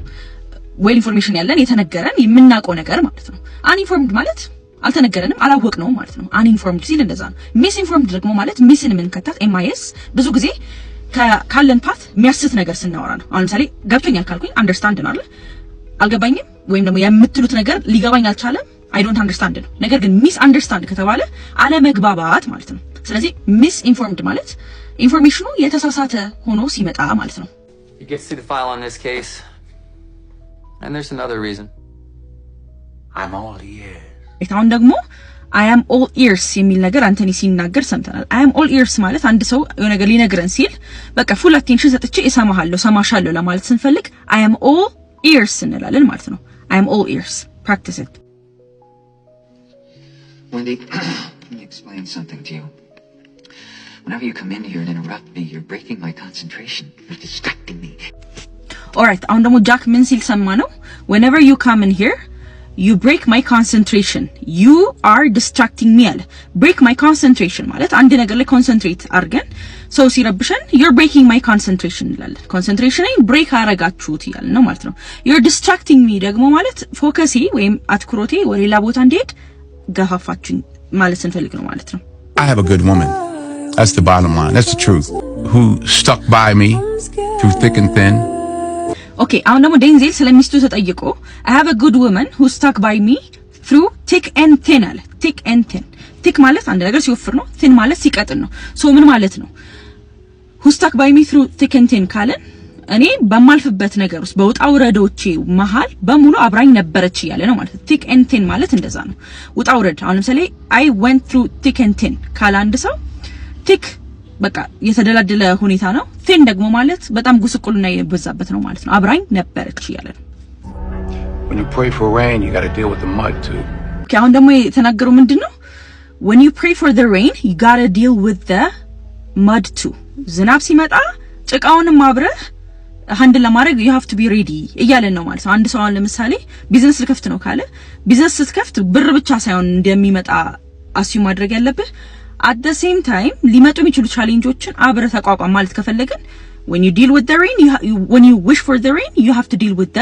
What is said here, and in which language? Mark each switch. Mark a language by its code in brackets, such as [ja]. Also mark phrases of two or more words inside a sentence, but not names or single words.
[am] ዌል ኢንፎርሜሽን ያለን የተነገረን የምናውቀው ነገር ማለት ነው። አንኢንፎርምድ ማለት አልተነገረንም አላወቅነውም ማለት ነው። አንኢንፎርምድ ሲል እንደዛ ነው። ሚስኢንፎርምድ ደግሞ ማለት ሚስን ምን ከተት ኤምአይኤስ ብዙ ጊዜ ካለን ፓት የሚያስት ነገር ስናወራ ነው። አሁን ለምሳሌ ገብቶኛል ካልኩኝ አንደርስታንድ ነው አይደል? አልገባኝም ወይም ደግሞ የምትሉት ነገር ሊገባኝ አልቻለም [en] I don't understand [am] ነው። ነገር ግን ሚስ አንደርስታንድ ከተባለ አለመግባባት ማለት ነው። ስለዚህ ሚስ ኢንፎርምድ ማለት ኢንፎርሜሽኑ የተሳሳተ ሆኖ ሲመጣ ማለት ነው። [en] You get to see the file on this case. And there's another reason. I'm all ears. [am] አሁን ደግሞ [en] I am all ears [am] የሚል ነገር አንተኒ ሲናገር ሰምተናል። [en] I am all ears [am] ማለት አንድ ሰው የሆነ ነገር ሊነግረን ሲል በቃ [en] full attention [am] ሰጥቼ እሰማሃለሁ ሰማሻለሁ ለማለት ስንፈልግ [en] I am all ears [am] እንላለን ማለት ነው። [en] I am all ears. Practice it. Wendy, let me explain something to you. Whenever you come in here and interrupt me, you're breaking my concentration. You're distracting me. Alright, [am] አሁን ደግሞ ጃክ ምን ሲል ሰማ ነው? [en] Whenever you come in here, you break my concentration. You are distracting me [am] አለ። [en] break my concentration [am] ማለት አንድ ነገር ላይ ኮንሰንትሬት አድርገን ሰው ሲረብሸን [en] you're breaking my concentration [am] እንላለን። ኮንሰንትሬሽንን ብሬክ አረጋችሁት እያልን ነው ማለት ነው። [en] you're distracting me [am] ደግሞ ማለት ፎከሴ ወይም አትኩሮቴ ወደ ሌላ ቦታ እንዲሄድ ገፋፋችሁኝ ማለት ስንፈልግ ነው ማለት ነው። [en] I have a good woman. That's the bottom line. That's the truth. Who stuck by me through thick and thin. [am] Okay, አሁን ደግሞ ዴንዜል ስለሚስቱ ተጠይቆ [en] I have a good woman who stuck by me through thick and thin [am] አለ። [en] thick and thin. [am] thick ማለት አንድ ነገር ሲወፍር ነው። thin ማለት ሲቀጥን ነው። ሶ ምን ማለት ነው? [en] who stuck by me through thick and thin [am] ካለን እኔ በማልፍበት ነገር ውስጥ በውጣ ውረዶቼ መሃል በሙሉ አብራኝ ነበረች እያለ ነው ማለት ነው። [en] thick and thin [am] ማለት እንደዛ ነው። ውጣ ውረድ አሁን ለምሳሌ [en] I went through thick and thin [am] ካለ አንድ ሰው thick በቃ የተደላደለ ሁኔታ ነው። thin ደግሞ ማለት በጣም ጉስቁልና የበዛበት ነው ማለት ነው። አብራኝ ነበረች እያለ ነው። [en] When you pray for rain, you got to deal with the mud too. [am] አሁን ደግሞ የተናገረው ምንድነው? [en] When you pray for the rain, you got to deal with the mud too. [am] ዝናብ ሲመጣ ጭቃውንም አብረህ ሃንድል ለማድረግ [en] you have to be ready [am] እያለን ነው ማለት ነው። አንድ ሰው ለምሳሌ ቢዝነስ ልከፍት ነው ካለ ቢዝነስ ስትከፍት ብር ብቻ ሳይሆን እንደሚመጣ አስዩ ማድረግ ያለብህ [en] at the same time [am] ሊመጡ የሚችሉ ቻሌንጆችን አብረህ ተቋቋም ማለት ከፈለግን [en] when you deal with the rain when you wish for the rain you have to deal with the